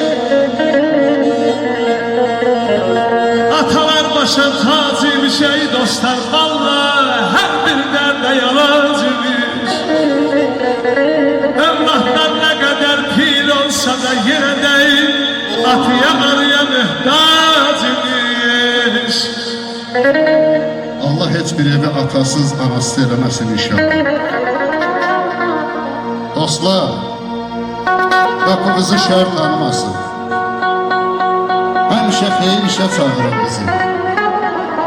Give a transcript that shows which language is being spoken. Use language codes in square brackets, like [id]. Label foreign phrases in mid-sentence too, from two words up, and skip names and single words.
[tr] Atalar başa tac imiş ey dostlar, vallahi her bir derde yalac imiş. Evlatlar ne kadar pir olsa da yine değil, atıya arıya mühtaç imiş. [az] Allah heç bir evi atasız, anasız eləməsin inşallah. Dostlar, qapımızı şər tanımasın. Həmişə xeyir işə çağırır bizi.